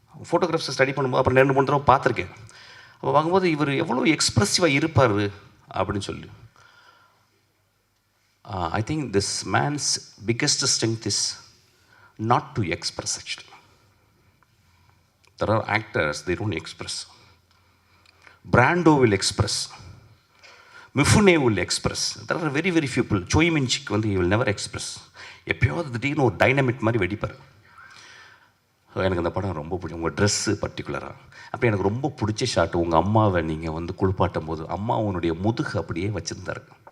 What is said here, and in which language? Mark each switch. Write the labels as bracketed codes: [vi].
[ta] ஃபோட்டோகிராஃப்ஸை study பண்ணும்போது அப்புறம் 2-3 தடவை பார்த்துருக்கேன். அப்போ பார்க்கும்போது இவர் எவ்வளோ எக்ஸ்ப்ரெசிவாக இருப்பார் அப்படின்னு சொல்லி. [en] I think this man's biggest strength is not to express. Actually there are actors, they don't express. Brando will express, Mifune will express. There are very few people. Choi Min-sik வந்து he will never express. [ta] எப்பயாவது திடீர்னு ஒரு dynamic மாதிரி வெடிப்பார். எனக்கு அந்த படம் ரொம்ப பிடிக்கும். உங்கள் ட்ரெஸ்ஸு பர்டிகுலராக அப்போ எனக்கு ரொம்ப பிடிச்ச ஷாட்டு, உங்கள் அம்மாவை நீங்கள் வந்து குளிப்பாட்டும் போது அம்மா உன்னுடைய முதுகு அப்படியே வச்சுருந்தாரு.